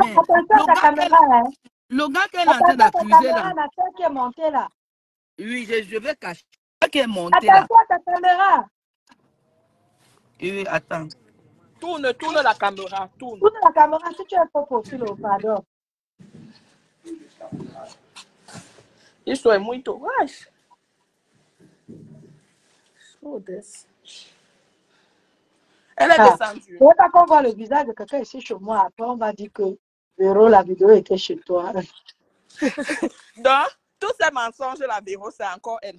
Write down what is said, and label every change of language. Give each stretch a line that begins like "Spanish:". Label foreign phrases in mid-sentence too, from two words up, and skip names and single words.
French: Attention à ta caméra, hein. Le gars qu'elle est en train d'accuser là. La tête qui est montée là. Oui, je vais cacher. Qui est monté là. Attention à ta caméra. Oui, attends. Tourne la caméra, tourne. Tourne la caméra si tu es faux profil, pardon.
Portuguese: Isso é muito.
French: Wesh.
English: Oh, this.
French: Elle est descendue. Je ne veux pas qu'on voit le visage de quelqu'un ici chez moi. Après, on va dire que Véro, la vidéo était chez toi. Donc, tous ces mensonges, la Véro, c'est encore elle.